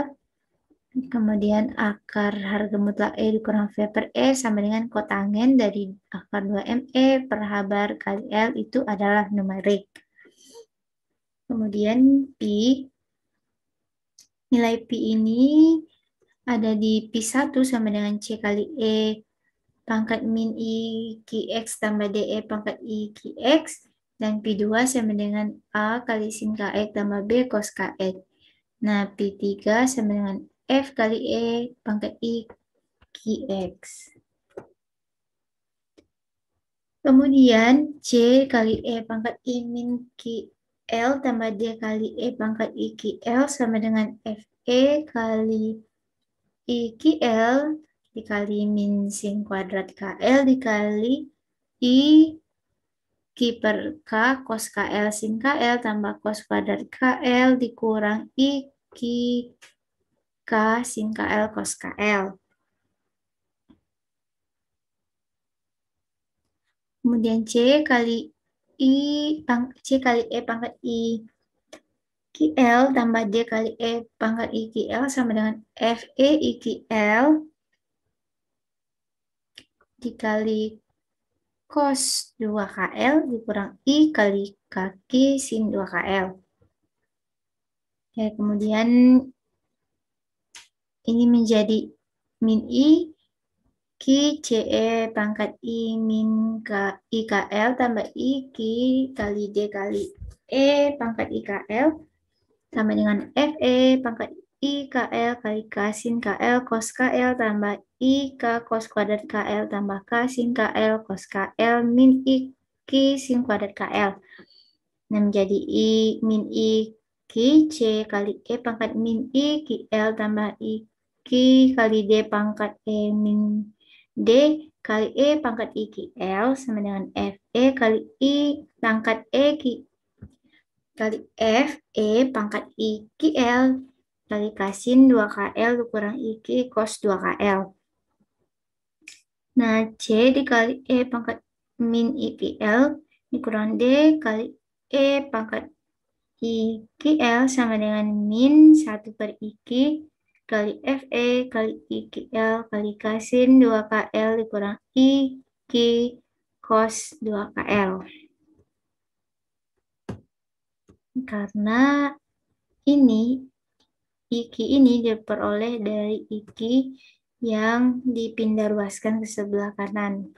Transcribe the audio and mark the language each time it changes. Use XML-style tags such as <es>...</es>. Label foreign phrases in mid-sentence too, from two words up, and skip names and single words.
<id>Kemudian akar harga mutlak E dikurang V per E sama dengan kotangen dari akar 2ME per H bar kali L itu adalah numerik. Kemudian nilai Pi ini ada di Pi1 sama dengan C kali E pangkat min I QX tambah DE pangkat I QX dan Pi2 sama dengan A kali sin KX tambah B cos KX. Nah, Pi3 sama dengan F kali E pangkat I QX. Kemudian C kali E pangkat I min QL tambah D kali E pangkat I QL sama dengan FE kali I QL dikali min sin kuadrat KL dikali I Q per K cos KL sin KL tambah cos kuadrat KL dikurang I Q K sin KL cos KL. Kemudian C kali E pangkat I QL tambah D kali E pangkat I QL sama dengan FE I QL dikali cos 2KL dikurang I kali kaki sin 2KL. Ya, kemudian ini menjadi min I Q CE pangkat I min IKL tambah I Q kali D kali E pangkat IKL sama dengan FE pangkat IKL kali K sin KL cos KL tambah IK cos kuadrat KL tambah K sin KL cos KL min I Q sin kuadrat KL. Nah, menjadi I min I Q C kali E pangkat min I QL tambah I Q kali D pangkat E min D kali E pangkat I QL sama dengan FE kali I pangkat E kali F E pangkat I QL kali K sin 2KL dikurang I Q cos 2KL. Nah, C dikali E pangkat min I QL dikurang D kali E pangkat I QL sama dengan min 1 per I Q kali FE kali I QL kali K sin 2KL dikurang I Q cos 2KL. Karena ini IQ ini diperoleh dari IQ yang dipindah ruaskan ke sebelah kanan.</id>